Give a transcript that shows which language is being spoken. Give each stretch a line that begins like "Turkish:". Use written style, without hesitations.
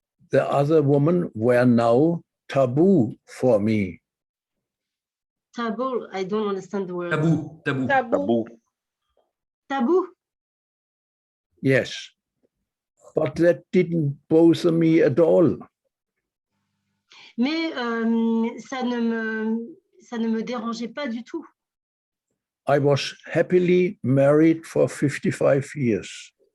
English: The other women were now taboo for me. Taboo. I don't understand the word.
French: Tabou, tabou. Tabou. Tabou.
English: Yes. But that didn't bother me at all.
French: Mais ça ne me dérangeait pas du tout.
English: I was happily married for 55 years.